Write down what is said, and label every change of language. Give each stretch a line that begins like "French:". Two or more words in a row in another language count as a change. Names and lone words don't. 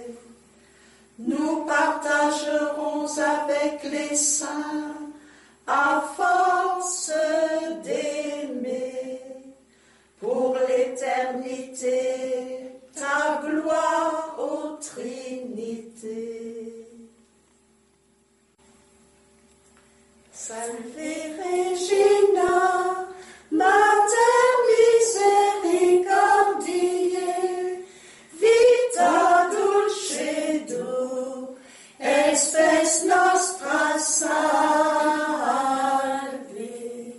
French: Nous partagerons avec les saints à force d'aimer pour l'éternité ta gloire, ô Trinité.
Latin: Salve Regina, Mater misericordiae, vita dulcedo, espes nostra salve.